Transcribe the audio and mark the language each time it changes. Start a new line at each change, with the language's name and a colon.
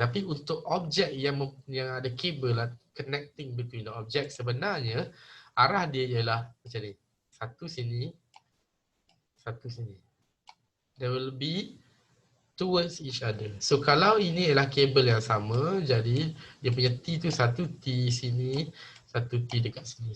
Malay: Tapi untuk objek yang ada kabel lah,
English: connecting between the object,
Malay: sebenarnya arah dia ialah macam ni. Satu sini, satu sini.
English: There will be towards each other.
Malay: So kalau ini ialah kabel yang sama, jadi dia punya T tu satu T sini, satu T dekat sini.